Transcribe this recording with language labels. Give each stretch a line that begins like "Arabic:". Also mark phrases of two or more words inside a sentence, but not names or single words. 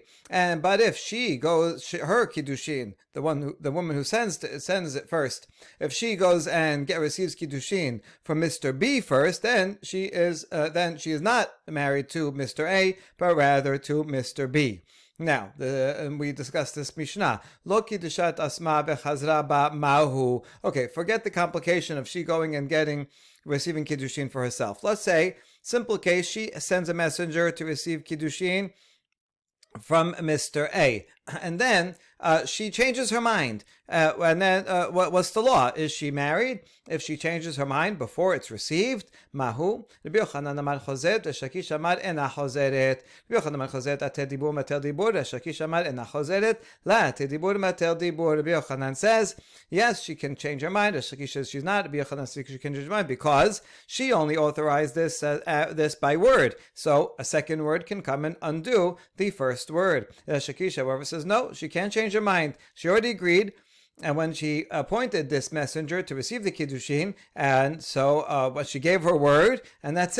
English: But if she goes, her Kiddushin, the woman who sends it first, if she goes and receives Kiddushin from Mr. B first, then she is not married to Mr. A, but rather to Mr. B. Now, we discussed this Mishnah.
Aramaic: לא קדשה עצמה בחזרה בה מהו.
English: Okay, forget the complication of she going and receiving Kiddushin for herself. Let's say, simple case, she sends a messenger to receive Kiddushin from Mr. A. And then she changes her mind. And then what's the law? Is she married? If she changes her mind before it's received, mahu.
Aramaic: רבי יוחנן אמר חוזרת, ריש לקיש אמר אינה חוזרת. רבי יוחנן אמר חוזרת אתי דבור מבטל דבור, ריש לקיש אמר אינה חוזרת, לא אתי דבור מבטל דבור.
English: Rabbi Yochanan says, yes, she can change her mind. Resh Lakish says she's not. Rabbi Yochanan says she can change her mind because she only authorized this by word. So a second word can come and undo the first word. Resh Lakish, however, says no, she can't change her mind. She already agreed. And when she appointed this messenger to receive the Kiddushin, and so she gave her word, and that's it.